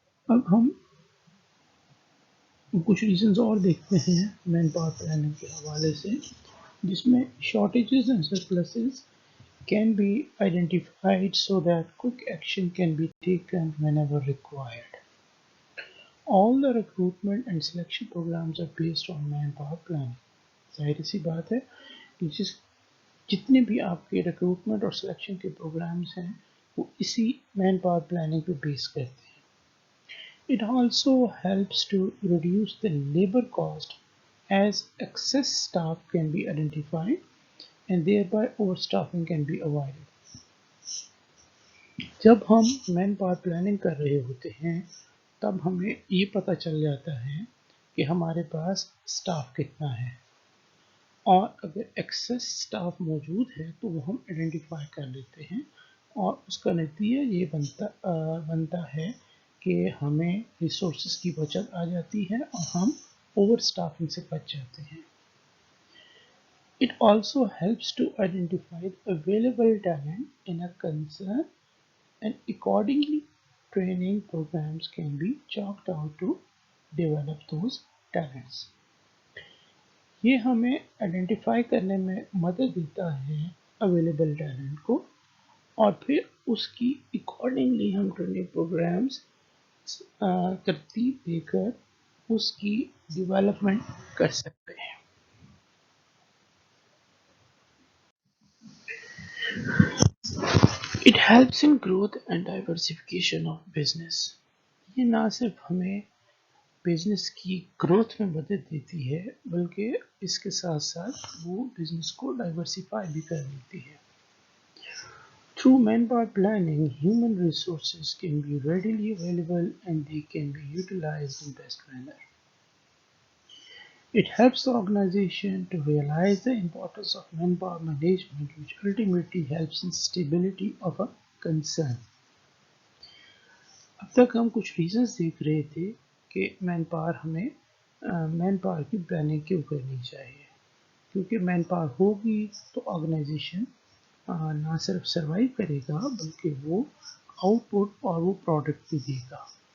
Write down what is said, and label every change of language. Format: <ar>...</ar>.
<hi>अब हम कुछ रीजंस और देखते हैं मैन पावर प्लानिंग के हवाले से, जिसमें shortages and surpluses</hi> <en>can be identified so that quick action can be taken whenever required. All the recruitment and selection programs are based on manpower planning.</en> <hi>जाहिर सी बात है कि जितने भी आपके रिक्रूटमेंट और सिलेक्शन के प्रोग्राम्स हैं वो इसी मैन पावर प्लानिंग पे बेस करते हैं।</hi> <en>It also helps to reduce the labor cost as excess staff can be identified and thereby overstaffing can be avoided.</en> <hi>जब हम मैन पावर प्लानिंग कर रहे होते हैं तब हमें ये पता चल जाता है कि हमारे पास स्टाफ कितना है, और अगर एक्सेस स्टाफ मौजूद है तो वो हम आइडेंटिफाई कर लेते हैं और उसका नतीजा ये बनता है कि हमें रिसोर्सेज की बचत आ जाती है और हम ओवर स्टाफिंग से बच जाते हैं।</hi> <en>It also helps to identify the available talent in a concern and accordingly training programs can be chalked out to develop those talents.</en> <hi>ये हमें आइडेंटिफाई करने में मदद देता है अवेलेबल टैलेंट को, और फिर उसकी अकॉर्डिंगली हम ट्रेनिंग प्रोग्राम्स तरतीब देकर उसकी डेवलपमेंट कर सकते हैं।</hi> <en>It helps in growth and diversification of business.</en> <hi>ये ना सिर्फ हमें बिजनेस की ग्रोथ में मदद देती है बल्कि इसके साथ साथ वो बिजनेस को डाइवर्सिफाई भी कर देती है।</hi> <en>Through manpower planning, human resources can be readily available and they can be utilized in best manner. It helps the organization to realize the importance of manpower management, which ultimately helps in stability of a concern.</en> <hi>अब तक हम कुछ reasons देख रहे थे कि man power की planning क्यों करनी चाहिए, क्योंकि मैन पावर होगी तो ऑर्गेनाइजेशन ना सिर्फ सर्वाइव करेगा बल्कि वो आउटपुट और वो प्रोडक्ट भी देगा।</hi>